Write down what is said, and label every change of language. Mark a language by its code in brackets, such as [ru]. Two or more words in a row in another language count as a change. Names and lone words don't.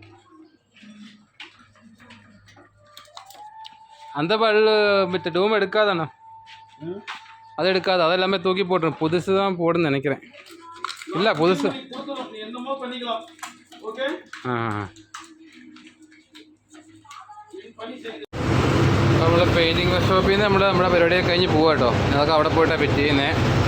[ta] அந்த மற்ற டூம் எடுக்காதாண்ணா, அது எடுக்காது. அதெல்லாமே தூக்கி போட்டுரும். புதுசு தான் போடுன்னு நினைக்கிறேன். இல்லை புதுசு. [ml] നമ്മൾ പെയിൻറ്റിങ് വർക്ക്ഷോപ്പിൽ നിന്ന് നമ്മുടെ പരിപാടിയൊക്കെ കഴിഞ്ഞ് പോവാം കേട്ടോ. അതൊക്കെ അവിടെ പോയിട്ടാണ് ഫിറ്റ് ചെയ്യുന്നത്.